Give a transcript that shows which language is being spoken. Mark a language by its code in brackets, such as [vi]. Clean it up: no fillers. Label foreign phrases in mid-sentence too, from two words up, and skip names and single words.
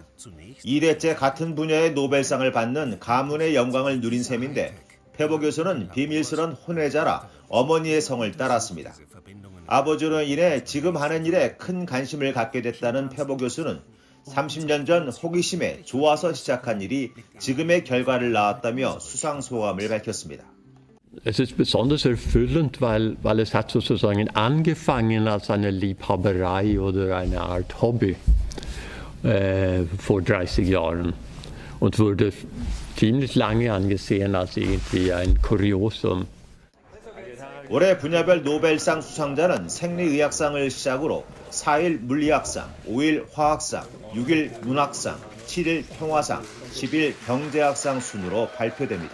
[ko] 2대째 같은 분야의 노벨상을 받는 가문의 영광을 누린 셈인데 페보 교수는 비밀스런 혼외자라 어머니의 성을 따랐습니다. 아버지로 인해 지금 하는 일에 큰 관심을 갖게 됐다는 페보 교수는 30년 전 호기심에 좋아서 시작한 일이 지금의 결과를 낳았다며 수상 소감을 밝혔습니다. [de] Es ist besonders erfüllend, weil es hat sozusagen angefangen als eine Liebhaberei oder eine Art Hobby vor 30 Jahren und wurde ziemlich lange angesehen als irgendwie ein Kuriosum. [ko] 올해 분야별 노벨상 수상자는 생리의학상을 시작으로 4일 물리학상, 5일 화학상, 6일 문학상, 7일 평화상, 10일 경제학상 순으로 발표됩니다.